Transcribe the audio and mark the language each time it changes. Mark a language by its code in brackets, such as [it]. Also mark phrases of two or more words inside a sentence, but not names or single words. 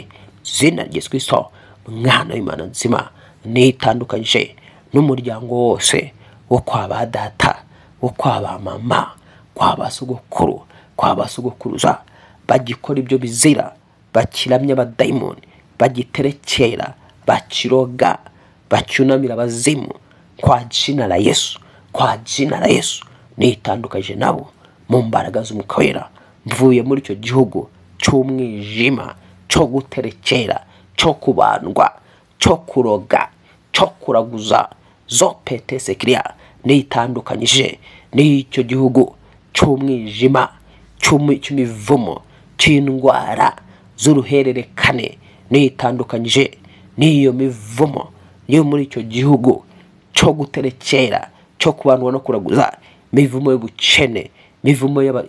[rw] Izina rya Yesu Kristo mwana w'Imana nzima, nitandukanyije n'umuryango wose wo kwa ba data, wo kwa ba mama, kwa ba sogokuru, kwa ba sogokuruza, bagikora ibyo bizira, bakiramya abadayimoni, bagiterekera, bakiroga, bacyunamira abazimu, [sw] kwa jina la Yesu, kwa jina la Yesu [rw] nitandukanyije nabo mu mbaraga z'Umwuka Wera. Mvuye muri icyo gihugu cy'umwijima, cyo guterekera, cyo kubandwa, cyo kuroga, cyo kuraguza, zo petesekiriya, nitandukanyije n'icyo gihugu cy'umwijima, cy'imivumo, cy'indwara z'uruhererekane, nitandukanyije n'iyo mivumo yo muri icyo gihugu cyo guterekera, cyo kubandwa no kuraguza, mivumo y'ubukene, mivumo